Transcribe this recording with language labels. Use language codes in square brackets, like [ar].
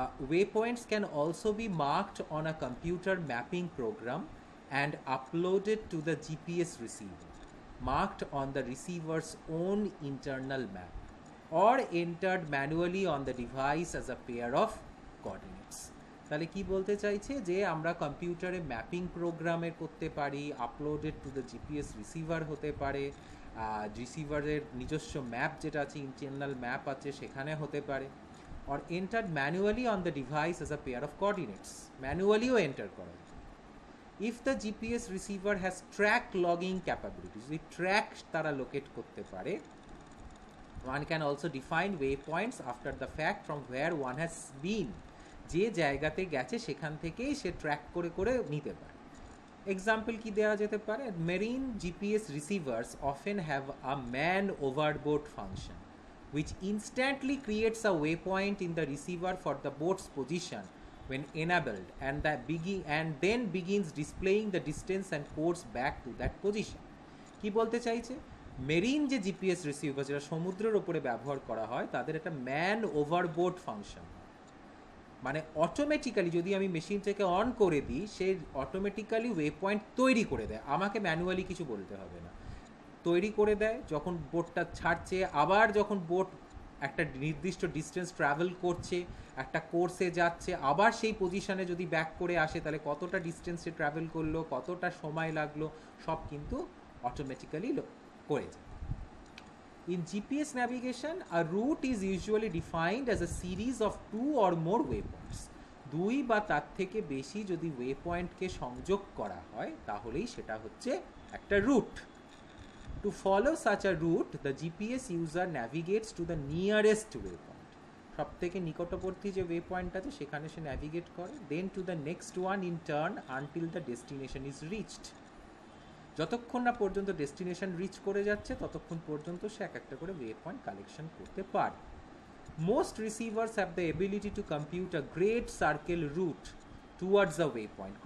[en] Waypoints can also be marked on a computer mapping program and uploaded to the GPS receiver, marked on the receiver's own internal map, or entered manually on the device as a pair of coordinates. [bn] তাহলে কি বলতে চাইছে যে আমরা কম্পিউটারে mapping প্রোগ্রামের করতে পারি, [en] uploaded to the GPS receiver [bn] হতে পারে, রিসিভারের নিজস্ব ম্যাপ যেটা আছে, ইন্টারনাল ম্যাপ আছে, সেখানে হতে পারে, [en] or entered manually on the device as a pair of coordinates, [bn] ম্যানুয়ালিও enter করা যায়। [en] If the GPS receiver has track logging capabilities, [bn] যদি ট্র্যাক তারা লোকেট করতে পারে, [en] one can also define waypoints after the fact from where one has been, [bn] যে জায়গাতে গেছে সেখান থেকেই সে ট্র্যাক করে করে নিতে পারে। এক্সাম্পল কি দেওয়া যেতে পারে? [en] Marine GPS receivers often have a man overboard function which instantly creates a waypoint in the receiver for the boat's position when enabled, and then begins displaying the distance and course back to that position. [bn] কি বলতে চাইছে? Marine যে GPS receiver যেটা সমুদ্রের ওপরে ব্যবহার করা হয় তাদের একটা ম্যান ওভারবোর্ড ফাংশন। মানে অটোমেটিক্যালি যদি আমি মেশিনটাকে অন করে দিই, সে অটোমেটিক্যালি ওয়ে পয়েন্ট তৈরি করে দেয়, আমাকে ম্যানুয়ালি কিছু বলতে হবে না, তৈরি করে দেয়। যখন বোটটা ছাড়ছে, আবার যখন বোট একটা নির্দিষ্ট ডিস্টেন্স ট্রাভেল করছে, একটা কোর্সে যাচ্ছে, আবার সেই পজিশনে যদি ব্যাক করে আসে, তাহলে কতটা ডিস্টেন্সে ট্রাভেল করলো, কতটা সময় লাগলো, সব কিন্তু অটোমেটিক্যালি করে যায়। [en] In GPS navigation, a route is usually defined as a series of two or more waypoints. [bn] দুই বা তার থেকে বেশি যদি ওয়েপয়েন্টকে সংযোগ করা হয়, তাহলেই সেটা হচ্ছে একটা root. [en] To follow such a route, the GPS user navigates to the nearest waypoint. [bn] সব থেকে নিকটবর্তী যে ওয়েপয়েন্ট আছে সেখানে সে ন্যাভিগেট করে, [en] Then to the next one in turn until the destination is reached. [bn] যতক্ষণ না পর্যন্ত ডেস্টিনেশন রিচ করে যাচ্ছে ততক্ষণ পর্যন্ত সে এক একটা করে ওয়ে পয়েন্ট কালেকশন করতে পারে। [en] Most receivers have the ability to compute a great circle route towards a waypoint.